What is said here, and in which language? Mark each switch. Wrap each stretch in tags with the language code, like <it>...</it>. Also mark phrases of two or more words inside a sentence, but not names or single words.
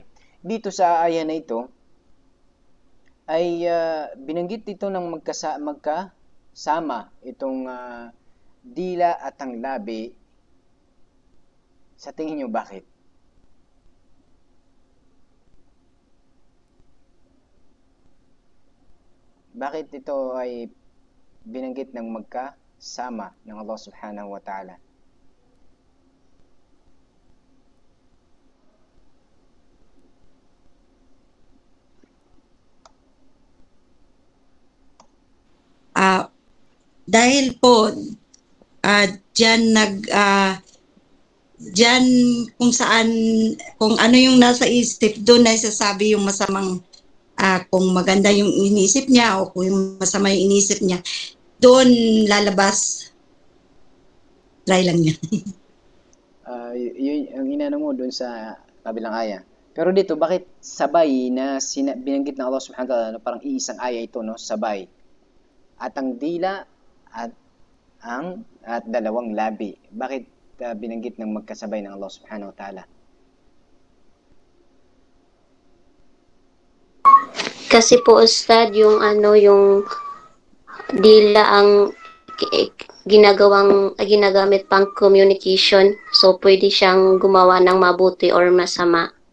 <tl>Dito sa aya na ito ay binanggit dito ng magkasama itong dila at ang labi. Sa tingin niyo bakit? Bakit ito ay binanggit ng sama ng Allah</tl> <ar>سبحانه وتعالى.</ar> <tl>Dahil po diyan diyan kung saan, kung ano yung nasa isip, doon na isasabi yung masamang, kung maganda yung iniisip niya o kung yung masama yung iniisip niya, doon lalabas. Try lang niya. Yun ang inano mo dun sa kabilang aya. Pero dito, bakit sabay na binanggit ng Allah</tl> <ar>سبحانه وتعالى</ar> <tl>na parang iisang aya ito, no? Sabay. At ang dila at dalawang labi. Bakit binanggit ng magkasabay ng Allah</tl> <ar>سبحانه وتعالى?</ar> <tl>Kasi po Ustad, yung yung dila ang ginagamit pang communication. So pwede siyang gumawa ng mabuti or masama.</tl>